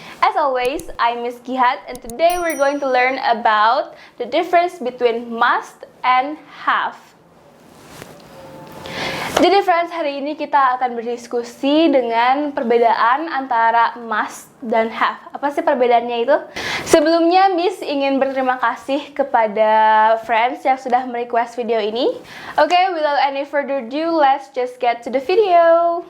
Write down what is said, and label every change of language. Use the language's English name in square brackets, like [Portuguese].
[English] As always, I'm Miss Gihat and today we're going to learn about the difference between must and have. [Indonesian] Jadi friends, hari ini kita akan berdiskusi dengan perbedaan antara must dan have. Apa sih perbedaannya itu? Sebelumnya Miss ingin berterima kasih kepada friends yang sudah merequest video ini. [English] Okay, without any further ado, let's just get to the video.